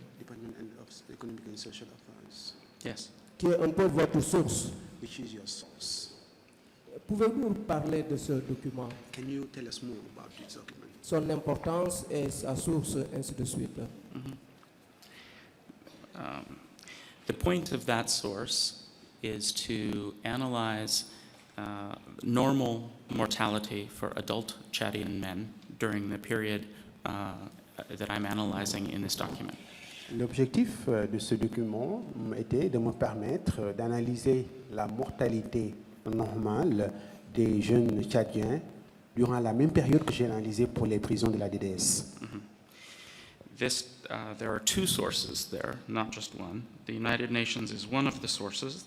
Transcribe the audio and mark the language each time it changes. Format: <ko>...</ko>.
<en>Department of Economic and Social Affairs, Yes.</en> <fr>qui est un peu votre source.</fr> <en>which is your source.</en> <fr>Pouvez-vous parler de ce document,</fr> <en>Can you tell us more about this document?</en> <fr>son importance et sa source, ainsi de suite?</fr> <en>The point of that source is to analyze normal mortality for adult Chadian men during the period that I'm analyzing in this document.</en> <fr>L'objectif de ce document était de me permettre d'analyser la mortalité normale des jeunes Tchadiens durant la même période que j'ai analysée pour les prisons de la DDS.</fr> <en>There are two sources there, not just one. The United Nations is one of the sources.</en>